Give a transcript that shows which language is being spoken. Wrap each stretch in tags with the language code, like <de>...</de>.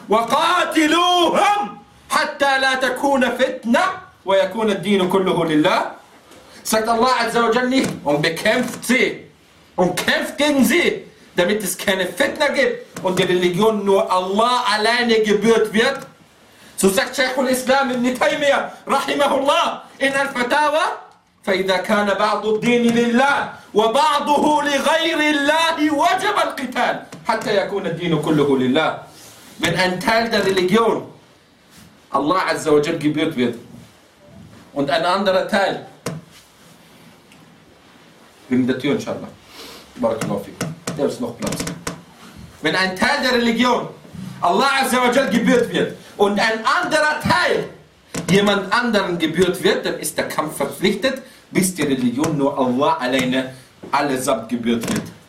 <ar>وَقَاتِلُوهُمْ حَتَّى لَا تَكُونَ فِتْنَةً وَيَكُونَ الدِّينُ كُلُّهُ لِلَّهِ.</ar> <de>Sagt Allah Azza wa Jal nicht, und bekämpft sie und kämpft gegen sie, damit es keine Fitna gibt und die Religion nur Allah alleine gebührt wird. So sagt Sheikh al-Islam ibn Taymiyyah, rahimahullah, in al-Fatawa,</de> <ar>فَإِذَا كَانَ بَعْضُ الدِّينِ لِلَّهِ وَبَعْضُهُ لِغَيْرِ اللَّهِ وَجَبَ الْقِتَالِ حَتَّى يَكُونَ الدِّينُ كُلُّهُ لِلَّهِ.</ar> <de>Wenn ein Teil der Religion Allah Azza wa Jal gebührt wird und ein anderer Teil, wegen der Tür, inshallah. Barakallahu fikum. Da ist noch Platz. Wenn ein Teil der Religion Allah Azza wa Jal gebührt wird und ein anderer Teil jemand anderen gebührt wird, dann ist der Kampf verpflichtet, bis die Religion nur Allah alleine allesamt gebührt wird.</de>